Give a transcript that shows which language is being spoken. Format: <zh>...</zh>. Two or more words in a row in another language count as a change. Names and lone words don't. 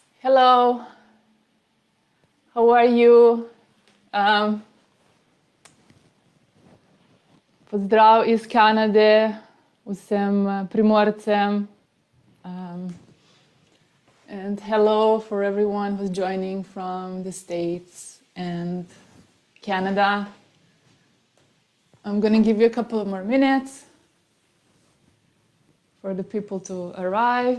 <en>Hello, how are you?</en> <sl>Pozdrav iz Kanade vsem Primorcem.</sl> <en>And hello for everyone who's joining from the States and Canada. I'm going to give you a couple of more minutes for the people to arrive.</en>